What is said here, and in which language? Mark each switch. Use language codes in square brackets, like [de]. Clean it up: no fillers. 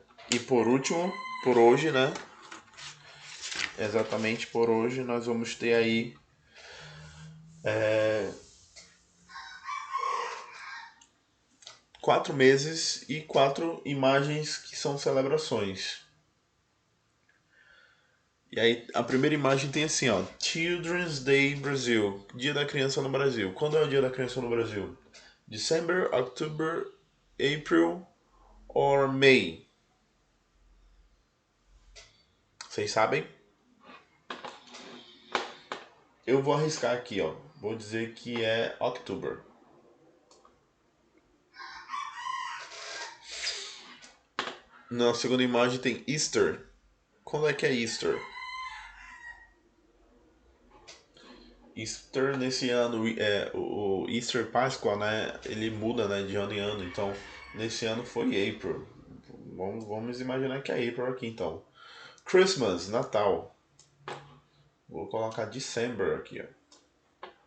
[pt] E por último, por hoje, né? Exatamente por hoje, nós vamos ter aí 4 meses e 4 imagens que são celebrações. E aí a primeira imagem tem assim, ó, [en] Children's Day Brasil, [pt] Dia da Criança no Brasil. Quando é o Dia da Criança no Brasil? [en] December, October, April or May? [pt] Vocês sabem? Eu vou arriscar aqui, ó. Vou dizer que é October. Na segunda imagem tem Easter. Quando é que é Easter? Easter nesse ano, o Easter Páscoa, né? Ele muda, né, de ano em ano. Então, nesse ano foi April. Vamos imaginar que é April aqui, então. Christmas, Natal. Vou colocar December aqui, ó.